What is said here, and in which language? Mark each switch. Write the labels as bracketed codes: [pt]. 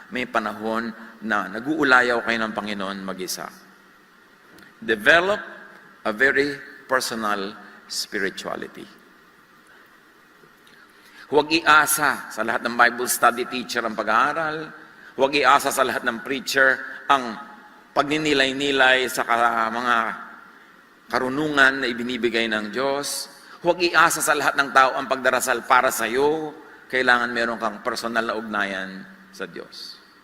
[tl] May panahon na nag-uulayaw kayo ng Panginoon mag-isa. [en] Develop a very personal spirituality. [tl] Huwag iasa sa lahat ng Bible study teacher ang pag-aaral. Huwag iasa sa lahat ng preacher ang pagninilay-nilay sa mga karunungan na ibinibigay ng Diyos. Huwag iasa sa lahat ng tao ang pagdarasal para sa iyo. Kailangan meron kang personal na ugnayan sa Diyos.